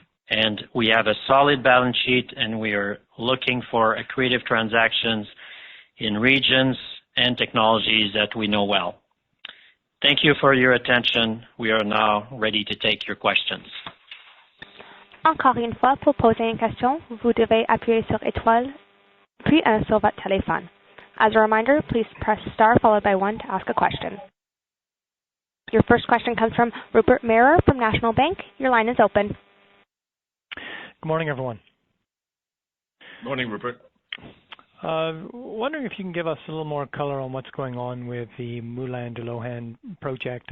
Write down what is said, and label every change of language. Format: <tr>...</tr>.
<en>And we have a solid balance sheet, and we are looking for accretive transactions in regions and technologies that we know well. Thank you for your attention. We are now ready to take your questions.</en> <fr>Encore une fois, pour poser une question, vous devez appuyer sur étoile, puis 1 sur votre téléphone.</fr> <en>As a reminder, please press star followed by 1 to ask a question. Your first question comes from Rupert Merer from National Bank. Your line is open. Good morning, everyone. Morning, Rupert. Wondering if you can give us a little more color on what's going on with the Moulin de Lohan project.</en>